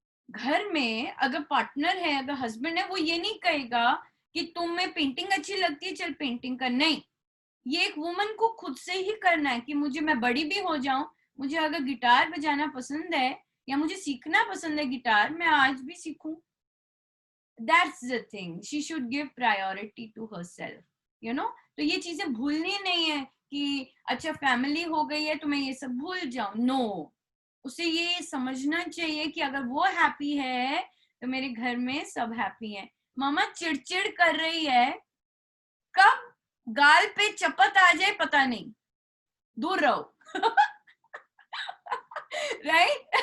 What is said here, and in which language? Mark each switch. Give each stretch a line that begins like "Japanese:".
Hindi: घर में अगर पार्टनर है, अगर हस्बैंड है, वो ये नहीं कहेगा कि तुम्हें पेंटिंग अच्छी लगती है चल पेंटिंग कर. नहीं, ये एक वुमन को खुद से ही करना है कि मुझे, मैं बड़ी भी हो जाऊं, मुझे अगर गिटार बजाना पसंद है या मुझे सीखना पसंद है गिटार, मैं आज भी सीखूं.
English: That's the thing. She should give priority to herself. You know?
Hindi: तो ये चीजें भूलनी नहीं है कि अच्छा फैमिली हो गई है तो मैं ये सब भूल जाऊं. नो, उसे ये समझना चाहिए कि अगर वो हैप्पी है तो मेरे घर में सब हैप्पी हैं. मामा चिड़चिड़ कर रही है, कब गाल पे चपत आ जाए पता नहीं, दूर रहो राइट?